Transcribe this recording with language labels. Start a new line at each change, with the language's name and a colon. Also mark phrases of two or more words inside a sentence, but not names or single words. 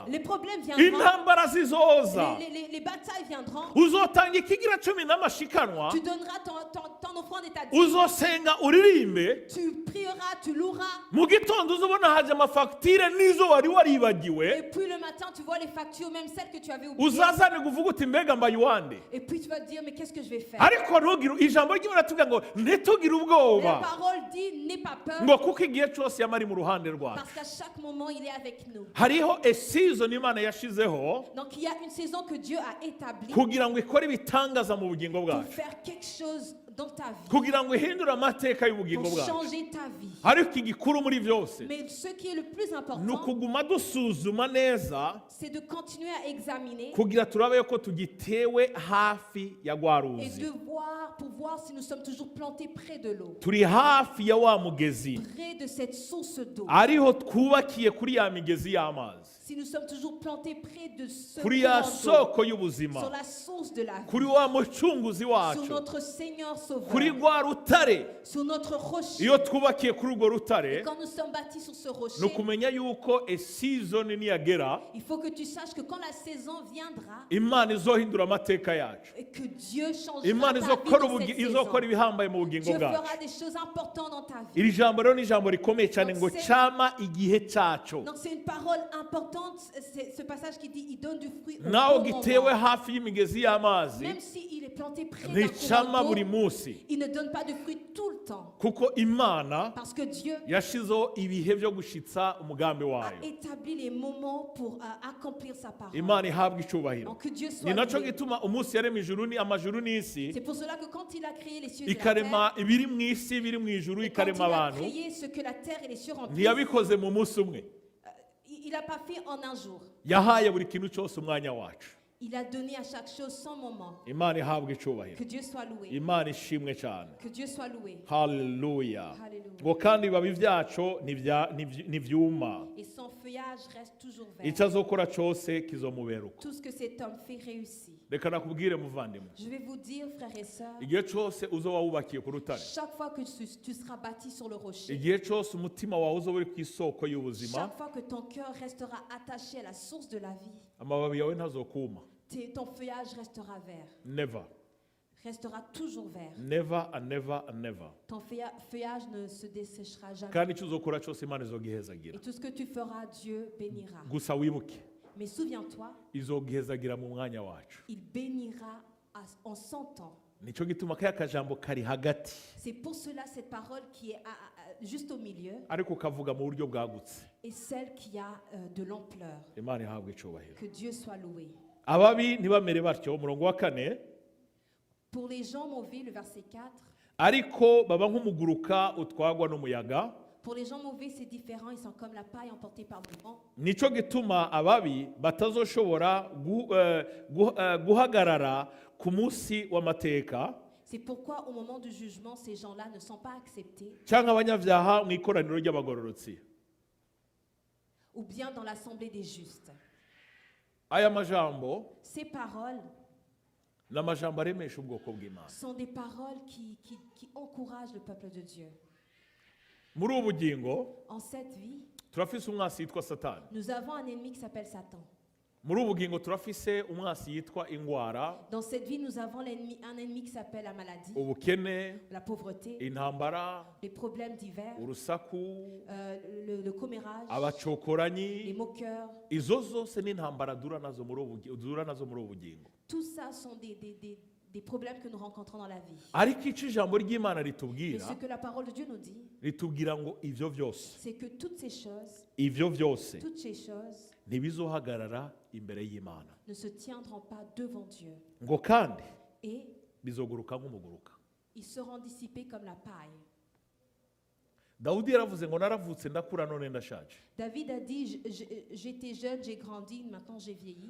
French: Les problèmes viendront,
Rundi: intambara zizoza,
French: les batailles viendront.
Rundi: uzotanga ikigira cumi n'amashikanwa,
French: Tu donneras ton offrande et ta dîme.
Rundi: uzosenga uririmbe,
French: Tu prieras, tu loueras.
Rundi: mu gitondo uzobona haje amafagitire n'izo wari waribagiwe,
French: Et puis le matin, tu vois les factures, même celles que tu avais oubliées.
Rundi: uzazane kuvuga uti mbega mbaye uwande.
French: Et puis tu vas te dire, mais qu'est-ce que je vais faire?
Rundi: Ariko ntugire, ijambo ry'Imana tuvuga ngo ntitugire
French: Mais la
Rundi: ubwoba,
French: parole dit, n'aie pas peur,
Rundi: ngo kuko igihe cyose yama ari mu ruhande rwacu.
French: parce qu'à chaque moment, il est avec nous.
Rundi: Hariho
English: a season
Rundi: Imana yashizeho
French: Donc il y a une saison que Dieu a établie
Rundi: kugira ngo ikore ibitangaza mu bugingo
French: pour
Rundi: bwacu,
French: faire quelque chose dans ta vie,
Rundi: kugira ngo ihindure amateka y'ubugingo
French: pour
Rundi: bwacu.
French: changer ta vie.
Rundi: Ariko igikuru muri byose
French: Mais ce qui est le plus
Rundi: ni
French: important,
Rundi: ukuguma dusuzuma neza
French: c'est de continuer à examiner
Rundi: kugira turabe ko tugitewe hafi ya rwa
French: et
Rundi: ruzi,
French: de voir, pour voir si nous sommes toujours plantés près de l'eau,
Rundi: turi hafi ya wa mugezi,
French: près de cette source d'eau.
Rundi: ariho twubakiye kuri ya migezi y'amazi,
French: Si nous sommes toujours plantés près de ce
Rundi: kuri ya
French: courant d'eau,
Rundi: soko
French: sur
Rundi: y'ubuzima,
French: la source de la vie,
Rundi: kuri wa mucunguzi
French: sur
Rundi: wacu,
French: notre Seigneur
Rundi: kuri
French: Sauveur,
Rundi: rwa rutare.
French: sur notre rocher.
Rundi: Iyo twubakiye kuri urwo rutare,
French: Quand nous sommes bâtis sur ce
Rundi: ni
French: rocher,
Rundi: ukumenya yuko
English: a season
Rundi: niyagera
French: il faut que tu saches que quand la saison viendra
Rundi: Imana izohindura amateka yacu,
French: et que Dieu changera
Rundi: Imana
French: ta vie
Rundi: izokora
French: dans cette saison,
Rundi: izokora ibihambaye mu bugingo
French: Dieu
Rundi: bwacu.
French: fera des choses importantes dans ta vie.
Rundi: Iri jambo rero ni ijambo rikomeye cyane
French: Donc
Rundi: ngo
French: c'est-
Rundi: cyama igihe cyacu,
French: Donc c'est une parole importante, c'est ce passage qui dit il donne du fruit au
Rundi: naho
French: bon
Rundi: gitewe
French: moment.
Rundi: hafi y'imigezi y'amazi
French: Même s'il est planté près d'un
Rundi: nticama
French: courant
Rundi: buri
French: d'eau,
Rundi: munsi,
French: il ne donne pas de fruit tout le temps.
Rundi: kuko Imana
French: Parce que Dieu
Rundi: yashizeho ibihe byo gushitsa umugambi
French: a
Rundi: wayo.
French: établi les moments pour accomplir sa parole.
Rundi: Imana ihabwa icyubahiro.
French: Donc que Dieu
Rundi: Ni
French: soit
Rundi: nacyo
French: loué.
Rundi: gituma umunsi yarema amajuru n'isi,
French: C'est pour cela que quand il a créé les cieux et la
Rundi: ikarema
French: terre,
Rundi: ibiri mu isi ibiri mu ijuru,
French: et quand il
Rundi: ikarema
French: a
Rundi: abantu,
French: créé ce que la terre et les cieux remplissent,
Rundi: ntiyabikoze mu munsi umwe,
French: il n'a pas fait en un jour.
Rundi: yahaye buri kintu cyose umwanya wacu.
French: Il a donné à chaque chose son moment.
Rundi: Imana ihabwa icyubahiro,
French: Que Dieu soit loué.
Rundi: Imana ishimwe cyane.
French: Que Dieu soit loué.
Rundi: Haleluya.
French: Hallelujah.
Rundi: Ngo kandi ibibabi byacu ntibyuma,
French: Et son feuillage reste toujours vert.
Rundi: icyo azokora cyose kizomubera uko.
French: Tout ce que cet homme fait réussit.
Rundi: Reka nakubwire muvandimwe,
French: Je vais vous dire, frères et sœurs,
Rundi: igihe cyose uzoba wubakiye ku rutare,
French: chaque fois que tu seras bâti sur le rocher,
Rundi: igihe cyose umutima wawe uzoba uri ku isoko y'ubuzima,
French: chaque fois que ton cœur restera attaché à la source de la vie,
Rundi: amababi yawe ntazokuma.
French: ton feuillage restera vert,
English: Never,
French: restera toujours vert.
English: never and never and never.
French: Ton feuillage ne se desséchera jamais.
Rundi: Kandi icyo uzokora cyose Imana izogihezagira.
French: Et tout ce que tu feras, Dieu bénira.
Rundi: Gusa wibuke,
French: Mais souviens-toi,
Rundi: izogihezagira mu mwanya wacu.
French: il bénira en son temps.
Rundi: Nicyo gituma kaya kajambo kari hagati,
French: C'est pour cela cette parole qui est juste au milieu
Rundi: ariko kavuga mu buryo bwagutse.
French: est celle qui a de l'ampleur.
Rundi: Imana ihabwe icyubahiro.
French: Que Dieu soit loué.
Rundi: Ababi ntibamere batyo, umurongo wa 4,
French: Pour les gens mauvais, le verset 4,
Rundi: ariko baba nk'umuguruka utwagwa n'umuyaga.
French: pour les gens mauvais, c'est différent. Ils sont comme la paille emportée par le vent.
Rundi: Nicyo gituma ababi batazoshobora guhagarara ku munsi w'amateka,
French: C'est pourquoi au moment du jugement, ces gens-là ne sont pas acceptés,
Rundi: cyangwa abanyabyaha mu ikoraniro ry'abagororotsi.
French: ou bien dans l'assemblée des justes.
Rundi: Aya majambo
French: Ces paroles
Rundi: n'amajambo aremesha ubwoko bw'Imana.
French: sont des paroles qui encouragent le peuple de Dieu.
Rundi: Muri ubu bugingo
French: En cette vie,
Rundi: turafise umwasi yitwa Satani.
French: nous avons un ennemi qui s'appelle Satan.
Rundi: Muri ubu bugingo turafise umwasi yitwa ingwara,
French: Dans cette vie, nous avons un ennemi qui s'appelle la maladie,
Rundi: ubukene,
French: la pauvreté,
Rundi: intambara,
French: les problèmes divers,
Rundi: urusaku,
French: le commérage, les
Rundi: abacokoranyi.
French: moqueurs.
Rundi: Izo zose ni intambara duhura nazo muri ubu bugingo.
French: Tout ça sont des problèmes que nous rencontrons dans la vie.
Rundi: Ariko icyo ijambo ry'Imana
French: Mais
Rundi: ritubwira,
French: ce que la parole de Dieu nous dit,
Rundi: ritubwira ngo ivyo vyose
French: c'est que toutes ces choses
Rundi: ntibizohagarara imbere y'Imana,
French: ne se tiendront pas devant Dieu.
Rundi: ngo kandi
French: Et
Rundi: bizoguruka nk'umuguruka.
French: ils seront dissipés comme la paille.
Rundi: Dawudi yaravuze ngo naravutse ndakura none ndashaje,
French: David a dit, j'étais jeune, j'ai grandi, maintenant j'ai vieilli.